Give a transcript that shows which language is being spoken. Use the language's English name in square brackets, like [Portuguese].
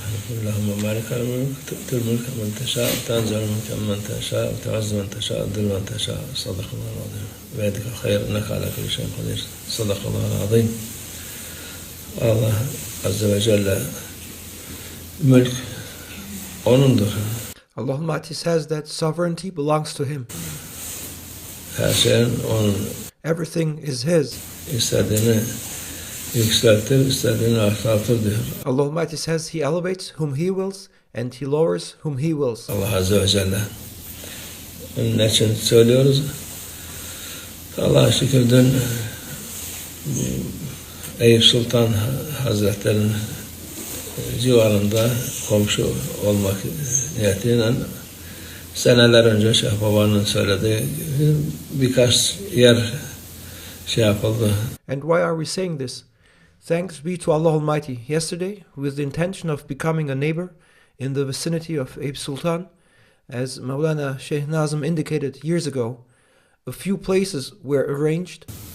[Arabic] اللهم بارك على الملك تؤتي الملك من تشاء وتنزع الملك من تشاء وتعز من تشاء وتذل من تشاء صدق الله العظيم بيدك الخير انك على كل شيء قدير صدق الله العظيم. [Turkish] Allah Azze ve Celle mülk O'nundur. [English] Allah Almighty says that sovereignty belongs to Him. [Turkish] Her şeyin O'nun. [English] Everything is His. [Turkish] İstediğini yükseltir, istediğini alçaltır diyor. [English] Allah Almighty says He elevates whom He wills and He lowers whom He wills. [Turkish] Allah Azze ve Celle. Onun için söylüyoruz. Allah'a şükür dün Eyüp Sultan Hazretleri'nin civarında komşu olmak niyetiyle seneler önce Şeyh Baba'nın söylediği birkaç yer yapıldı. [English] And why are we saying this? Thanks be to Allah Almighty. Yesterday, with the intention of becoming a neighbor in the vicinity of Eyüp Sultan, as Mawlana Sheikh Nazim indicated years ago, a few places were arranged.